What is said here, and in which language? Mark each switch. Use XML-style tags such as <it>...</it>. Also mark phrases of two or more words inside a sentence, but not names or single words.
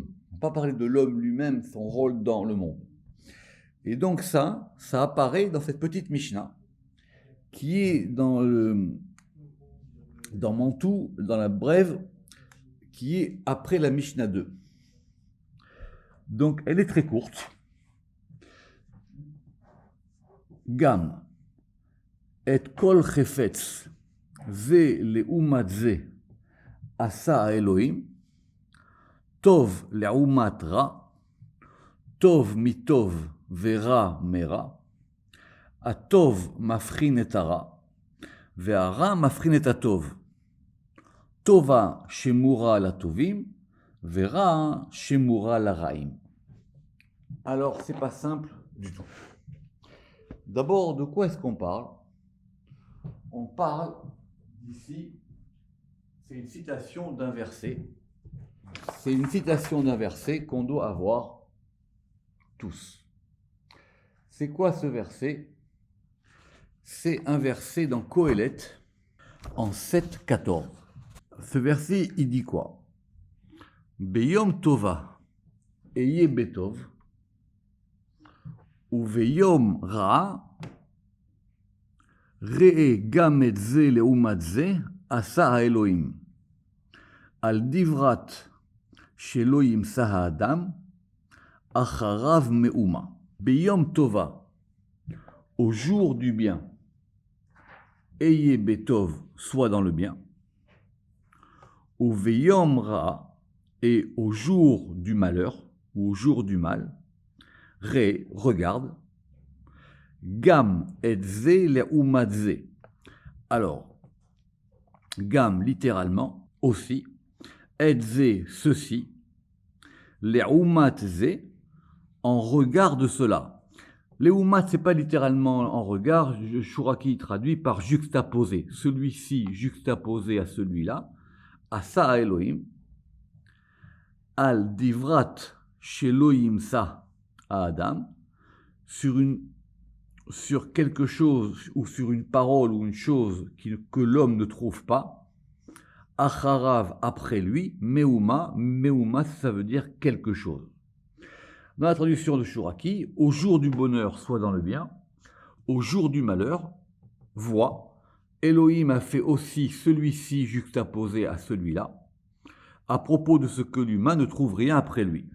<fr>On n'a pas parlé de l'homme lui-même, son rôle dans le monde. Et donc ça apparaît dans cette petite Mishnah, qui est dans Mantoue, dans la brève, qui est après la Mishnah 2. Donc elle est très courte.</fr> <he>גם את כל חפץ זה לעומת זה עשה אלהים טוב לעומת רע טוב מטוב ורע מרע הטוב מפריח את הרע והרע מפחין את הטוב. טובה שמורה לטובים, ורע שמורה לרעים.</he> <fr>Alors, c'est pas simple du tout. D'abord, de quoi est-ce qu'on parle? On parle ici, c'est une citation d'un verset. C'est une citation d'un verset qu'on doit avoir tous. C'est quoi ce verset? C'est un verset dans Kohelet, en 7.14. Ce verset, il dit quoi?</fr> <he>ביום טובה היה בטוב וביום רעה ראה גם את זה לעומת זה עשה האלהים. על דברת שלא ימצא האדם אחריו מאומה. ביום טובה,</he> <fr>au jour du bien,</fr> <he>היה בטוב,</he> <fr>soit dans le bien, au</fr> <he>וביום רעה,</he> <fr>et au jour du malheur, ou au jour du mal, re, regarde,</fr> <he>גם את זה לעומת זה.</he> <fr>Alors, gam, littéralement, aussi,</fr> <he>את זה,</he> <fr>ceci,</fr> <he>לעומת זה,</he> <fr>en regard de cela. Leumat, c'est pas littéralement en regard, Shuraki traduit par juxtaposé. Celui-ci juxtaposé à celui-là, à sa Elohim,</fr> <he>על דברת שלא ימצא</he> <fr>à Adam, sur quelque chose ou sur une parole ou une chose que l'homme ne trouve pas, acharav après lui, meuma, ça veut dire quelque chose. Dans la traduction de Shuraki, au jour du bonheur, soit dans le bien, au jour du malheur, vois, Elohim a fait aussi celui-ci juxtaposé à celui-là, à propos de ce que l'humain ne trouve rien après lui.</fr>